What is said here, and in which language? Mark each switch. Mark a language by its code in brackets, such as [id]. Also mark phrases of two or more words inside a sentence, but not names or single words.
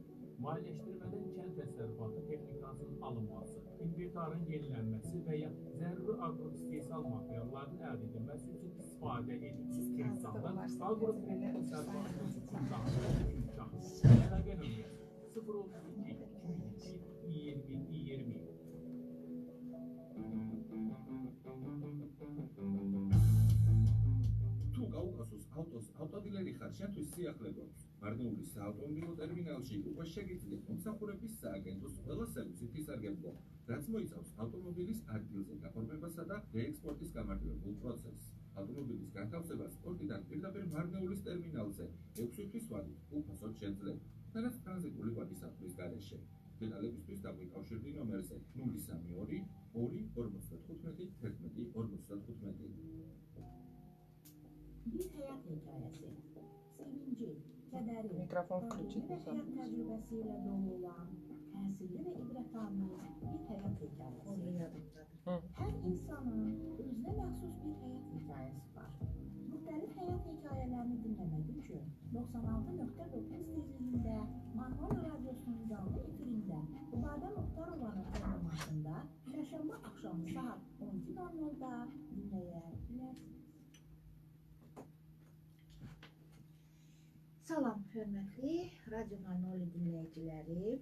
[az] Maliyyələşdirmədən kənd təsərrüfatı texnikasının alınması, inventarın yenilənməsi və ya zəruri aqroistehsal materialların əldə edilməsi üçün istifadə edilir. Kirzalda agrokredit təsərrüfatı üçün daha çox imkan. Əlaqə nömrəsi 032 202 20 20. [ka] თუ გაუკასოს ავტოდილერი ხარ, შენთვის სიახლე გვაქვს. მარნეულის საავტომობილო ტერმინალში უკვე შეგიძლიათ მომსახურების სააგენტოს ყველა სერვისით ისარგებლო, რაც მოიცავს ავტომობილის ადგილზე გაფორმებასა და რეექსპორტის გამარტივებულ პროცესს. ავტომობილის განთავსებას პორტიდან პირდაპირ მარნეულის ტერმინალზე 6 თვის ვადით უფასოდ შეძლება. თანაც ტრანზიტული ვადისათვის გარეშე. დეტალებისთვის დაგვიკავშირდი ნომერზე 032 255 11 55. [tr] Bir hayat hikayesi, sevinci, kederi, [ru] Mikrofon включить [tr] ve hayat tecrübesiyle dolu olan, təsirli ve ibretamiz bir hayat hikayesi. Her insanın özüne məxsus bir hayat hikayesi var. [az] Müxtəlif həyat hekayələrini dinləmək üçün 96.9 tezliyində Manol Radyosunun canlı efirində Ubadə Muxtarovanın formatında çərşənbə axşamı saat 12:00-da dinləyə bilərsiniz. Salam hörmətli Radyo Manol dinləyiciləri.